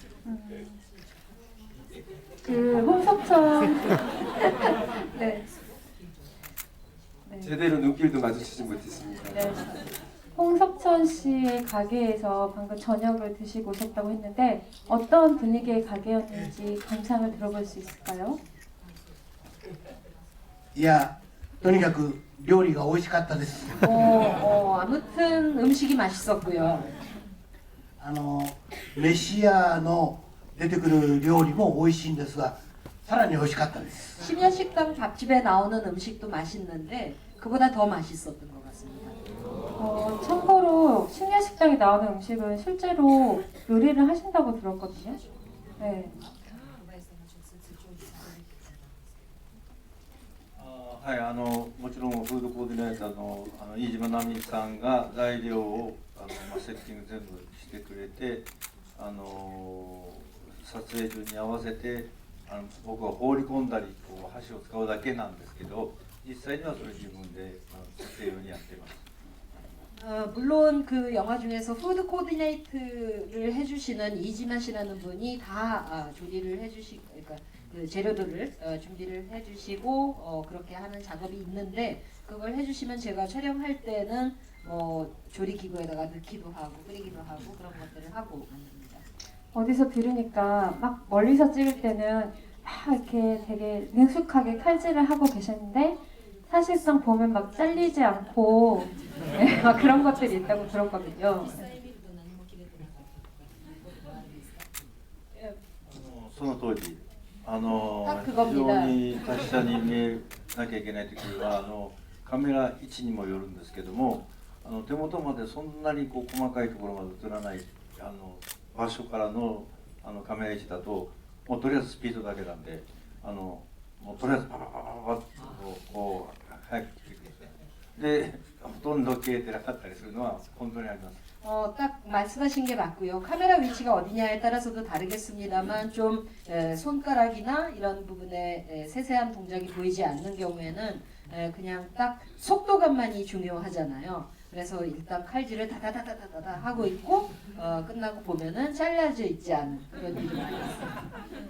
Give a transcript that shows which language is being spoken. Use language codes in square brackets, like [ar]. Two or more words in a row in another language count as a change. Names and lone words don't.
[ko] 홍석천 네. 네. 제대로 눈길도 마주치지 못했습니다. 네. 홍석천 씨의 가게에서 방금 저녁을 드시고 오셨다고 했는데 어떤 분위기의 가게였는지 감상을 들어볼 수 있을까요? [ja] いや、とにかく料理が美味しかったです。 [ko] 아무튼 음식이 맛있었고요. [ja] メシアの出てくる料理も美味しいんですが、さらに美味しかったです。 [ko] 심야식당 밥집에 나오는 음식도 맛있는데 그보다 더 맛있었던 것 같습니다. 참고로 심야식당에 나오는 음식은 실제로 요리를 하신다고 들었거든요. 네. [ja] はい、もちろんフードコーディネーターの飯島奈美さんが材料をセッティング全部してくれて、撮影中に合わせて僕は放り込んだりこう箸を使うだけなんですけど、実際にはそれ自分で撮影用にやってます。 [ko] 물론 그 영화 중에서 푸드 코디네이트를 해주시는 이지만 씨라는 분이 다 조리를 그러니까 그 재료들을 준비를 해주시고 그렇게 하는 작업이 있는데, 그걸 해주시면 제가 촬영할 때는 조리 기구에다가 넣기도 하고 끓이기도 하고 그런 것들을 하고 만듭니다. 어디서 들으니까 막 멀리서 찍을 때는 막 이렇게 되게 능숙하게 칼질을 하고 계셨는데 사실상 보면 막 잘리지 않고 네, 막 그런 것들이 있다고 들었거든요. [ja] その当時 [ko] 딱 [ja] 非 [ko] 그겁니다. [ja] 常に達者に見えなきゃいけない時はカメラ位置にもよるんですけども、手元までそんなにこう細かいところまで映らない場所からのカメラ位置だともうとりあえずスピードだけなんでもうとりあえずパパパパパッとこう早く切ってください。でほとんど消えてなかったりするのは本当にあります。 [ko] 딱 말씀하신 게 맞고요. 카메라 위치가 어디냐에 따라서도 다르겠습니다만 좀 손가락이나 이런 부분에 세세한 동작이 보이지 않는 경우에는 그냥 딱 속도감만이 중요하잖아요. 그래서 일단 칼질을 다다다다다다 하고 있고 끝나고 보면은 잘라져 있지 않은 그런 일이 많이 있어요.